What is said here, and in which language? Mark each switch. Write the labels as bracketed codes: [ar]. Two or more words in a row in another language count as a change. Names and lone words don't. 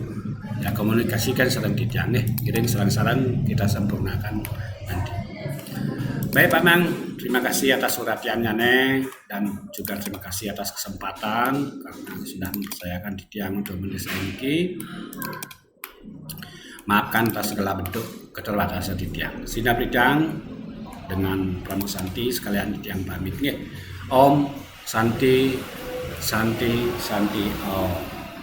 [id] Ya komunikasikan sareng Tiang kirim saran-saran kita sempurnakan nanti. Baik Pak Mang, terima kasih atas uraiannya dan juga terima kasih atas kesempatan karena sudah mempercayakan Tiang untuk mendesain ini. Maafkan atas segala bentuk keterbatasan Tiang. Sidap Tiang dengan [sa] Pramu Santi [id] sekalian Tiang pamit [sa] Om Santi Om.